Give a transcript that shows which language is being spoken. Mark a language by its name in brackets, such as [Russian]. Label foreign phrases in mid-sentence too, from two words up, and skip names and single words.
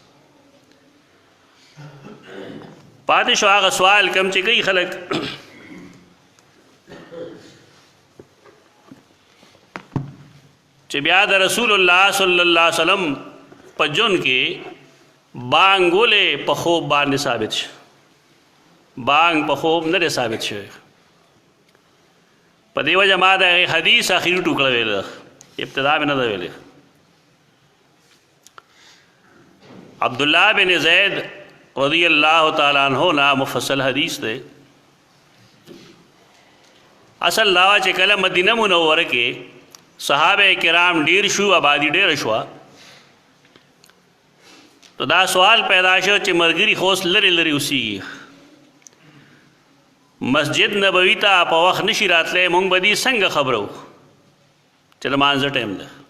[Pashto] پاتې شو هغه سوال کم چې کوي خلک چې بیا د رسول الله [Arabic] صلی الله علیه وسلم [Pashto] په جون کې بانګ ولې په خوب باندې ثابت شي؟ بانګ په خوب نه دی ثابت شوی. په دې وجه ما د حدیث اخري ټوکړه ویله، ابتدا مې نه ده ویلې. عبدالله بن زید [Arabic] رضی اللہ تعالیٰ عنہ [Pashto] نا مفصل حدیث دے. اصل لاوا چې کله مدینه منوره کې صحابه کرام ډیر شو، آبادی ډیر شو، تو دا سوال پیدا شو چې مرګري خوص لري لري اوسیږي، مسجد نبوي ته په وخت نشي راتلی، مونږ به دې څنګه خبرو چې د مانځه ټایم ده.